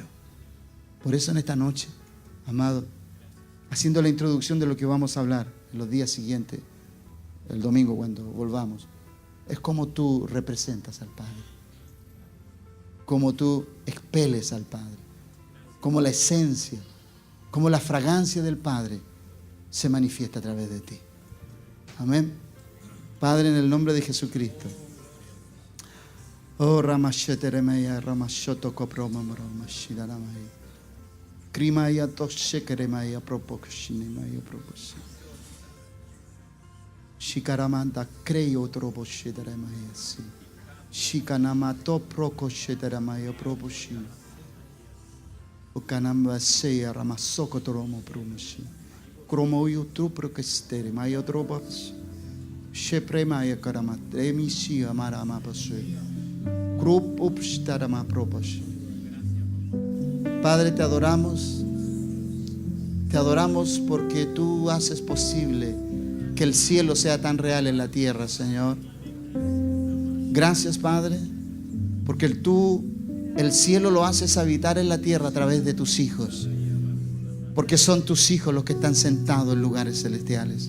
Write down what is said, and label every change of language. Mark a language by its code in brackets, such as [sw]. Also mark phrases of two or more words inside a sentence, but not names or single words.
[es] Por eso en esta noche, amado, haciendo la introducción de lo que vamos a hablar en los días siguientes, el domingo cuando volvamos, es como tú representas al Padre, como tú expeles al Padre, como la esencia, como la fragancia del Padre se manifiesta a través de ti. Amén. Padre, en el nombre de Jesucristo. Oh, Ramasheteremaya, Ramashoto Koproma, Ramashidaramaya. Krimaya Toshekeremaya, Propokshinemaya, Proposhi. Shikaramanda, Creyo, Trobosheteremaya, si. Shikanamato, Prokosheteremaya, Proposhi. Ukanamba, Seya, Ramasoko, Tromo, Promoshi. Kromoyo, Truprokestere, Maya, Troboshi. Shepremaya karamat emisia marama pasue grup upshtarama propas. Padre, te adoramos porque tú haces posible que el cielo sea tan real en la tierra, Señor. Gracias, Padre, porque tú el cielo lo haces habitar en la tierra a través de tus hijos, porque son tus hijos los que están sentados en lugares celestiales.